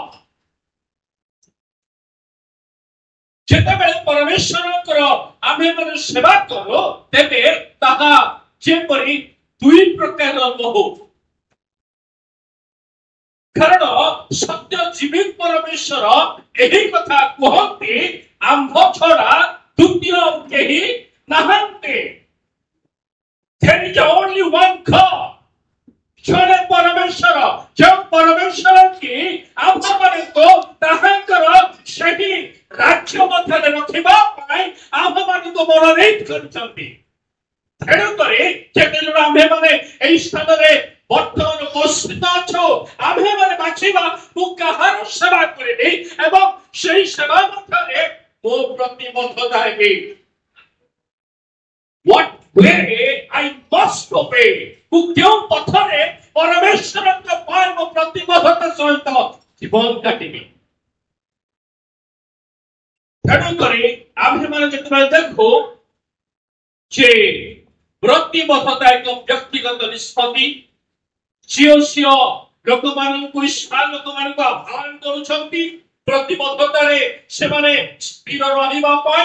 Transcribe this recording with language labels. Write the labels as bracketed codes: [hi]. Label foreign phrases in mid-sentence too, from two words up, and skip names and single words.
[or] ଯେତେବେଳେ ପରମେଶ୍ୱରଙ୍କର ଆମେମାନେ ସେବା କରୁ, ତେବେ ତାହା ଯେପରି ଦୁଇ ପ୍ରକାର ନୁହଁ। କାରଣ ସତ୍ୟ ଜୀବିତ ପରମେଶ୍ୱର ଏହି କଥା କୁହନ୍ତି, ଆମ୍ଭ ଛଡ଼ା ଦ୍ୱିତୀୟ କେହି ନାହାନ୍ତି। [en] There is only one God. [or] ଜଣେ ପରମେଶ୍ୱର, ଯେଉଁ ପରମେଶ୍ୱର କି ଆମ୍ଭମାନଙ୍କୁ ତାହାଙ୍କର ସେହି ରାଜ୍ୟ ମଧ୍ୟରେ ରଖିବା ପାଇଁ ଆମ୍ଭମାନଙ୍କୁ ମନୋନୀତ କରିଛନ୍ତି। ତେଣୁକରି ଯେତେବେଳେ ଆମ୍ଭେମାନେ ଏହି ସ୍ଥାନରେ ବର୍ତ୍ତମାନ ଉପସ୍ଥିତ ଅଛୁ, ଆମ୍ଭେମାନେ ବାଛିବା ମୁଁ କାହାର ସେବା କରିବି ଏବଂ ସେହି ସେବା ମଧ୍ୟରେ ମୁଁ ପ୍ରତିବଦ୍ଧତା ହେବି। [en] What way I must obey. [or] ମୁଁ କେଉଁ ପଥରେ ପରମେଶ୍ୱରଙ୍କ ପାଇଁ ମୁଁ ପ୍ରତିବଦ୍ଧତା ସହିତ ଜୀବନ କାଟିବି। ତେଣୁକରି ଆମ୍ଭେମାନେ ଯେତେବେଳେ ଦେଖୁ ଯେ ପ୍ରତିବଦ୍ଧତା ଏକ ବ୍ୟକ୍ତିଗତ ନିଷ୍ପତ୍ତି, ଝିଅ ଲୋକମାନଙ୍କୁ, ଇସ୍ରାଏଲ ଲୋକମାନଙ୍କୁ ଆହ୍ୱାନ କରୁଛନ୍ତି ପ୍ରତିବଦ୍ଧତାରେ ସେମାନେ ସ୍ଥିର ରହିବା ପାଇଁ।